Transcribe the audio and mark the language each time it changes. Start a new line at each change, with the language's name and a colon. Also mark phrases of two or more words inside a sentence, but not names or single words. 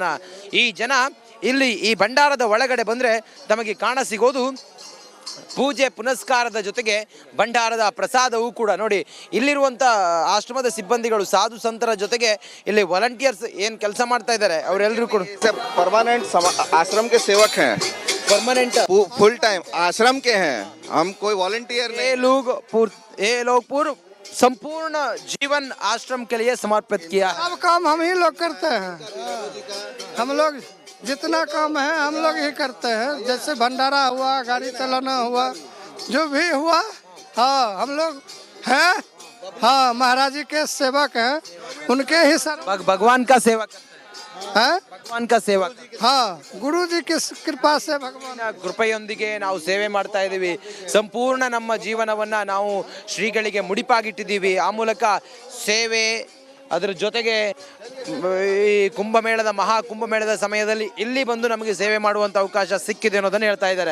Kannada: ಈ ಜನ ಇಲ್ಲಿ ಈ ಭಂಡಾರದ ಒಳಗಡೆ ಬಂದರೆ ತಮಗೆ ಕಾಣಸಿಗೋದು ಪೂಜೆ ಪುನಸ್ಕಾರದ ಜೊತೆಗೆ ಭಂಡಾರದ ಪ್ರಸಾದವೂ ಕೂಡ. ನೋಡಿ, ಇಲ್ಲಿರುವಂಥ ಆಶ್ರಮದ ಸಿಬ್ಬಂದಿಗಳು ಸಾಧು ಸಂತರ ಜೊತೆಗೆ ಇಲ್ಲಿ ವಾಲಂಟಿಯರ್ಸ್ ಏನು ಕೆಲಸ ಮಾಡ್ತಾ ಇದ್ದಾರೆ ಅವರೆಲ್ಲರೂ ಕೂಡ
Hindi: परमानेंट आश्रम के सेवक हैं. परमानेंट
English: full time
Hindi: आश्रम के हैं. हम कोई वॉलंटियर नहीं. ये लोग पूर्व संपूर्ण जीवन आश्रम के लिए समर्पित किया. सब काम हम ही लोग करते हैं. हम लोग जितना काम है हम लोग ही करते हैं. जैसे भंडारा हुआ, गाड़ी चलाना हुआ, जो भी हुआ, हाँ हम लोग हैं. हाँ, महाराज जी के सेवक हैं, उनके ही सर भगवान का सेवक हैं. भगवान का सेवक. हाँ, गुरु जी की कृपा से भगवान
Kannada: ಕೃಪೆಯೊಂದಿಗೆ ನಾವು ಸೇವೆ ಮಾಡ್ತಾ ಇದ್ದೀವಿ. ಸಂಪೂರ್ಣ ನಮ್ಮ ಜೀವನವನ್ನ ನಾವು ಶ್ರೀಗಳಿಗೆ ಮುಡಿಪಾಗಿಟ್ಟಿದ್ದೀವಿ. ಆ ಮೂಲಕ ಸೇವೆ, ಅದರ ಜೊತೆಗೆ ಈ ಮಹಾಕುಂಭಮೇಳದ ಸಮಯದಲ್ಲಿ ಇಲ್ಲಿ ಬಂದು ನಮಗೆ ಸೇವೆ ಮಾಡುವಂಥ ಅವಕಾಶ ಸಿಕ್ಕಿದೆ ಅನ್ನೋದನ್ನು ಹೇಳ್ತಾ ಇದ್ದಾರೆ.